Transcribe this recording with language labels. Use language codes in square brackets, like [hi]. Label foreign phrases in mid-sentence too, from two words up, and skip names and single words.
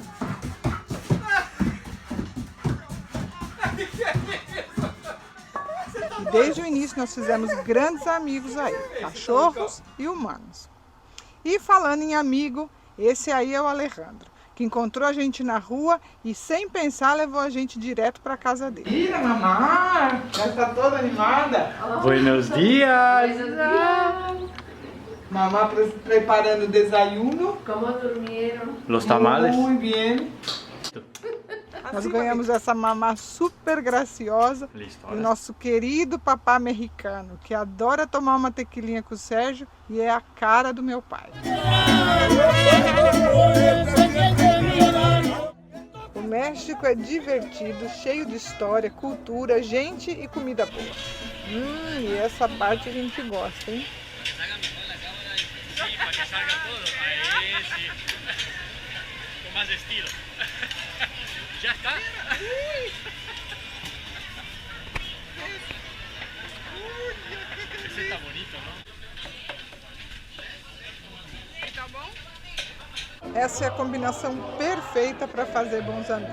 [pt] E desde o início nós fizemos grandes amigos aí, cachorros e humanos. E falando em amigo, esse aí é o Alejandro, que encontrou a gente na rua e sem pensar levou a gente direto para casa dele. Mira, mamãe, já está toda animada. [es] Buenos dias. [pt] Mamá preparando o desayuno. [es] ¿Cómo durmieron? Los tamales. [pt] Muito bem. Nós ganhamos essa mamá super graciosa e o nosso querido papá americano, que adora tomar uma tequilinha com o Sérgio e é a cara do meu pai. O México é divertido, cheio de história, cultura, gente e comida boa. E essa parte a gente gosta, hein? [es] Sí, para que salga todo. Ahí sí. Con más estilo. Ya está. [pt] Esse está bonito, não? Tá bom? Essa é a combinação perfeita para fazer bons amigos.